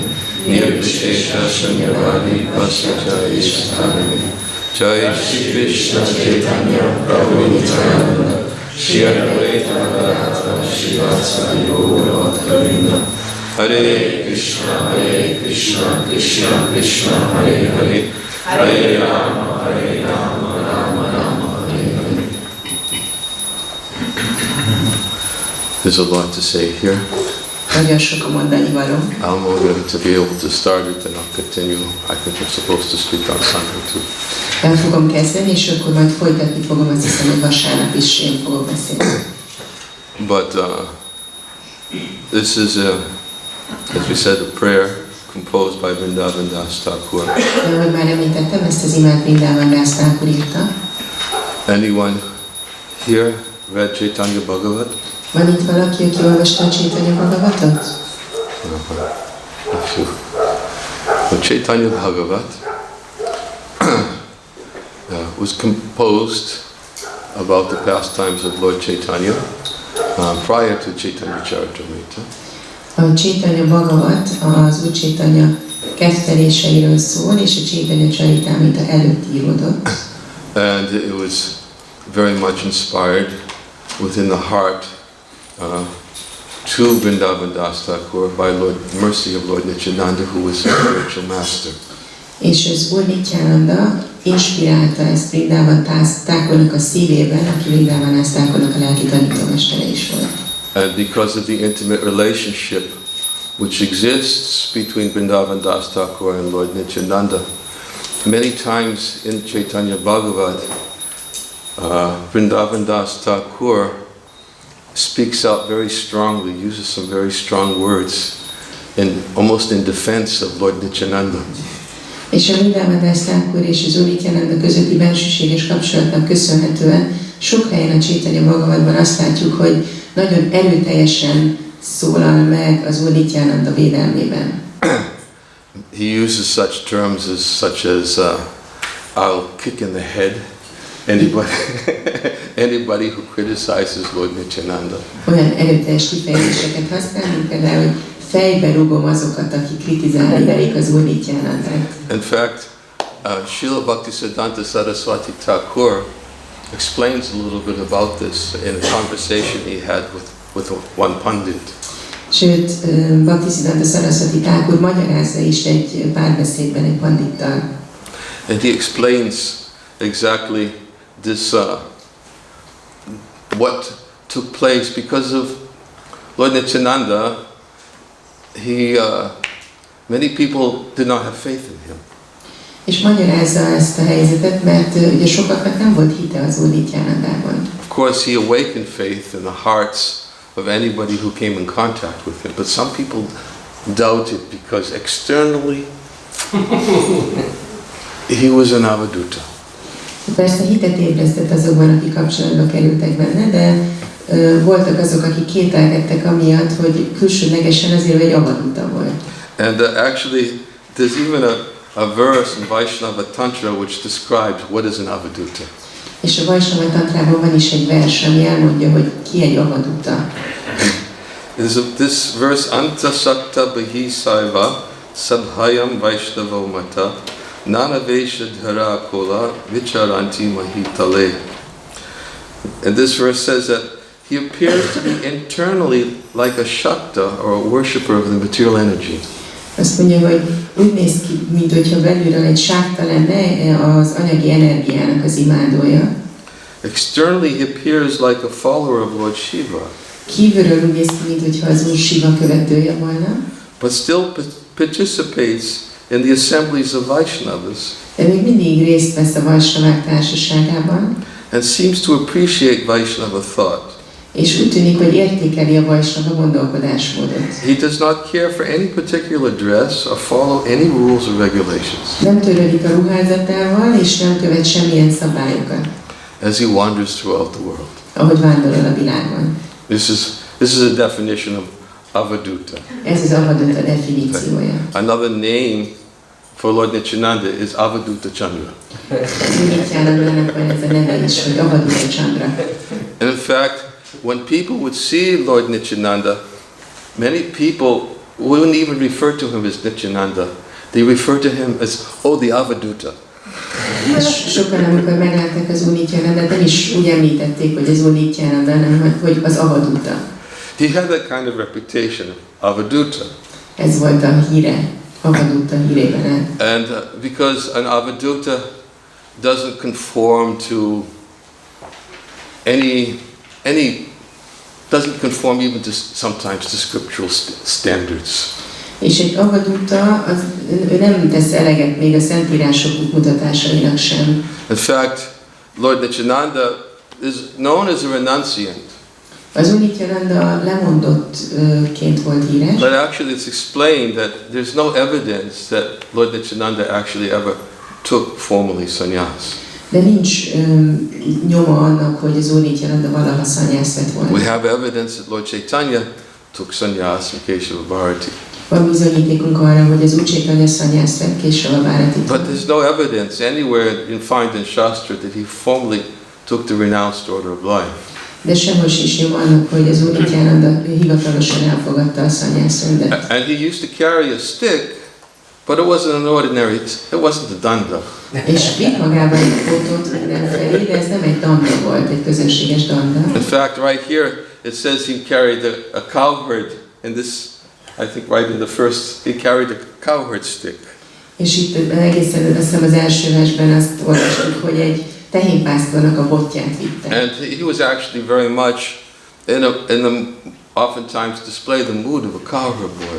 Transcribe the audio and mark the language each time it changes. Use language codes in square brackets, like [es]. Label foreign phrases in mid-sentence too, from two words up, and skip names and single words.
[sa] Nirvishesha Shunyavadi Vasvajaya Ishtarani Jai Shri Krishna Chaitanya Prabhu Nityananda Shri Advaita Gadadhara Srivasadi Gaura Bhattavinda Hare Krishna Krishna Krishna Hare Hare Hare Rama Rama Rama Hare Hare [en] There's a lot to say here. [hu] Nagyon sok a mondani való. [en] I'm going to be able to start it and I'll continue. I think I'm supposed to speak on Sunday too. [hu] El fogom kezdeni, és akkor majd folytatni fogom, azt hiszem, hogy vasárnap is én fogok beszélni. [en] But this is, as we said, a prayer composed by Vrndavana. [hu] Ahogy már említettem, ezt az imát Vrndavana írta. [en] Anyone here read Chaitanya Bhagavat? [hu] Van itt valaki, aki olvasta a Chaitanya Bhagavatot? [en] The Chaitanya Bhagavat was composed about the pastimes of Lord Chaitanya prior to Chaitanya Charitamrita. [hu] A Chaitanya Bhagavat az Úr Chaitanya ketteléseiről szól, és a Chaitanya Charitamrita előtt íródott. [en] And it was very much inspired within the heart to Vrndavana by Lord mercy of Lord Nityananda, who was his spiritual master. [hu] És az Úr Nityananda inspirálta ezt Vrndavana a szívében, aki Vrndavana a lelki tanítómestere is volt. [en] And because of the intimate relationship which exists between Vrndavana and Lord Nityananda, many times in Chaitanya Bhagavat, Vrndavana speaks out very strongly, uses some very strong words, almost in defense of Lord Nityananda. [hu] És a Vrndavana és az Úr Nityananda közötti bensőséges kapcsolatnak köszönhetően sok helyen a Chaitanya Bhagavatban azt látjuk, hogy nagyon erőteljesen szólal meg az Úr Nityananda védelmében. [en] He uses such terms such as I'll kick in the head anybody who criticizes Lord Nityananda. [hu] Olyan erőteljes kifejezéseket használ, mint például, hogy fejbe rúgom azokat, akik kritizálni verik az Úr Nityanandát. [en] In fact, Srila Bhaktisiddhanta Saraswati Thakur explains a little bit about this in a conversation he had with one pandit. [hu] Sőt, Bhaktisiddhanta Saraswati Thakur magyarázza is egy párbeszédben egy pandittal. [en] And he explains exactly this, what took place because of Lord Nityananda. Many people did not have faith in him. [hu] És magyarázza ezt a helyzetet, mert ugye sokaknak nem volt hite az Úr Nityanandában. [en] Of course, he awakened faith in the hearts of anybody who came in contact with him, but some people doubted because externally he was an avadhuta. [hu] Persze hitet ébresztett azokban, akik kapcsolatba kerültek benne, de voltak azok, akik kételkedtek amiatt, hogy külsőlegesen azért egy avadhuta volt. [en] And actually, there's even a verse in Vaishnava Tantra which describes what is an avadhuta. [hu] És a Vaishnava Tantrában van is egy vers, ami elmondja, hogy ki egy avadhuta. [en] This verse, [sa] Anta Sakta Bahi Saiva Sabhayam Vaishnava Mata Nana Vesha Dhara Kola Vicharanti Mahitale. [en] And this verse says that he appears to be internally like a Shakta or a worshipper of the material energy. [hu] Azt mondja, hogy úgy néz ki, mintha belülről egy sákta lenne az anyagi energiának az imádója. [en] Externally he appears like a follower of Lord Shiva. [hu] Kívülről úgy néz ki, mintha az Úr Shiva követője volna. [en] But still participates in the assemblies of Vaishnavas. [hu] De még mindig részt vesz a Vaishnavák társaságában. [en] And seems to appreciate Vaishnava thought. [hu] És úgy tűnik, hogy értékeli a Vaishnava gondolkodásmódot. [en] He does not care for any particular dress or follow any rules or regulations. [hu] Nem törődik a ruházatával, és nem követ semmilyen szabályokat. [en] As he wanders throughout the world. [hu] Ahogy vándorol a világon. [en] This is a definition of avadhuta. [hu] Ez az avadhuta definíciója. [en] Another name for Lord Nityananda is Avadhuta Chandra. [hu] Nityanandának van ez a neve is, hogy Avadhuta Chandra. [en] And in fact, when people would see Lord Nityananda, many people wouldn't even refer to him as Nityananda. They refer to him as, oh, the Avadhuta. [hu] Sokan, amikor meglátták az Úr Nityanandát, nem is úgy említették, hogy az Úr Nityananda, hanem hogy az Avadhuta. [en] He had that kind of reputation, Avadhuta. [hu] Ez volt a híre, Avadhuta hírében. [en] And because an Avadhuta doesn't conform to any doesn't conform even to sometimes to scriptural standards. [hu] És egy avadúta, ő nem tesz eleget még a szentírások mutatásainak sem. [en] In fact, Lord Nityananda is known as a renunciant. [hu] Az Úr Nityananda lemondottként volt híres. [en] But actually it's explained that there's no evidence that Lord Nityananda actually ever took formally sannyas. [hu] De nincs nyoma annak, hogy az Úr Nityananda valaha sannyász vett volna. [en] We have evidence that Lord Chaitanya took sannyas from Keshava Bharati. [hu] Van bizonyítékunk arra, hogy az Úr Chaitanya sannyász vett Keshava Bharati. [en] But there's no evidence anywhere you find in Shastra that he formally took the renounced order of life. [hu] De sehol sincs nyoma annak, hogy az Úr Nityananda hivatalosan elfogadta a sannyászrendet. [en] And he used to carry a stick, but it wasn't an ordinary, it wasn't a danda. [hu] És vitt magában egy fotót mindenfelé, de ez nem egy danda volt, egy közönséges danda. [en] In fact, right here it says he carried a cowherd in this, I think right in the first, he carried a cowherd stick. [hu] És itt egészen azt hiszem az első versben azt olvastuk, hogy egy tehénpásztornak a botját vitte. [en] And he was actually very much in a oftentimes display the mood of a cowherd boy.